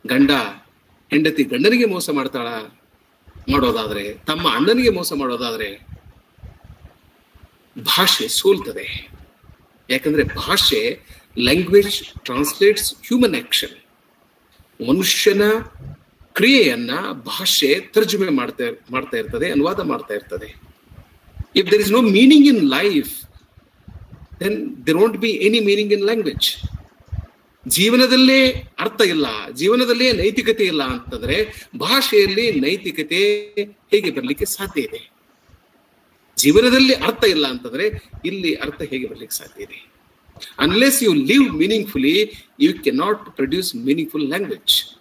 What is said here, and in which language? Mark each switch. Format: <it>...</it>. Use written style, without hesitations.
<kn>ಹೆಂಡತಿ ಗಂಡನಿಗೆ ಮೋಸ ಮಾಡೋದಾದ್ರೆ, ತಮ್ಮ ಅಣ್ಣನಿಗೆ ಮೋಸ ಮಾಡೋದಾದ್ರೆ ಭಾಷೆ ಸೋಲ್ತದೆ. ಯಾಕಂದ್ರೆ ಭಾಷೆ,</kn> <en>Language translates human action.</en> <kn>ಮನುಷ್ಯನ ಕ್ರಿಯೆಯನ್ನ ಭಾಷೆ ತರ್ಜುಮೆ ಮಾಡ್ತಾ ಇರ್ತದೆ, ಅನುವಾದ ಮಾಡ್ತಾ ಇರ್ತದೆ.</kn> <en>If there is no meaning in life, then there won't be any meaning in language.</en> <kn>ಜೀವನದಲ್ಲೇ ಅರ್ಥ ಇಲ್ಲ, ಜೀವನದಲ್ಲೇ ನೈತಿಕತೆ ಇಲ್ಲ ಅಂತಂದ್ರೆ ಭಾಷೆಯಲ್ಲಿ ನೈತಿಕತೆ ಹೇಗೆ ಬರಲಿಕ್ಕೆ ಸಾಧ್ಯ ಇದೆ? ಜೀವನದಲ್ಲಿ ಅರ್ಥ ಇಲ್ಲ ಅಂತಂದ್ರೆ ಇಲ್ಲಿ ಅರ್ಥ ಹೇಗೆ ಬರ್ಲಿಕ್ಕೆ ಸಾಧ್ಯ ಇದೆ?</kn> <en>Unless you live meaningfully, you cannot produce meaningful language.</en>